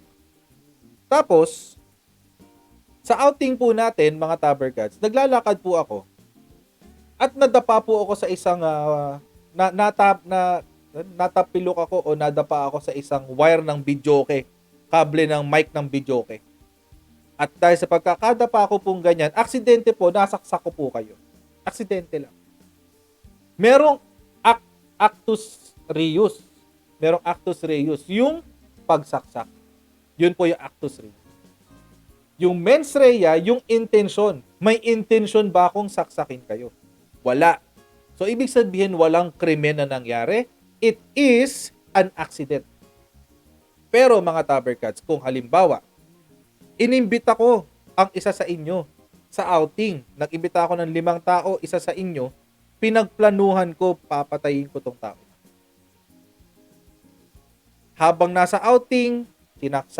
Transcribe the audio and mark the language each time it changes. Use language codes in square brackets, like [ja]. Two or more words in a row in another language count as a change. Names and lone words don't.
[tl] Tapos, sa outing po natin, mga Tabercats, naglalakad po ako at nadapa po ako sa isang natapilok ako o nadapa ako sa isang wire ng videoke, kable ng mic ng videoke. At dahil sa pagkakadapa ko pong ganyan, aksidente po, nasaksak ko po kayo. Aksidente lang. Merong actus reus. Merong actus reus. Yung pagsaksak. Yun po yung actus reus. Yung mens rea, yung intention. May intention ba akong saksakin kayo? Wala. So, ibig sabihin, walang krimen na nangyari. [en] It is an accident. [tl] Pero mga Tabercats, kung halimbawa, inimbita ko ang isa sa inyo sa outing. Nag-imbita ako ng 5 tao, isa sa inyo, pinagplanuhan ko, papatayin ko tong tao. Habang nasa outing, tinaksak.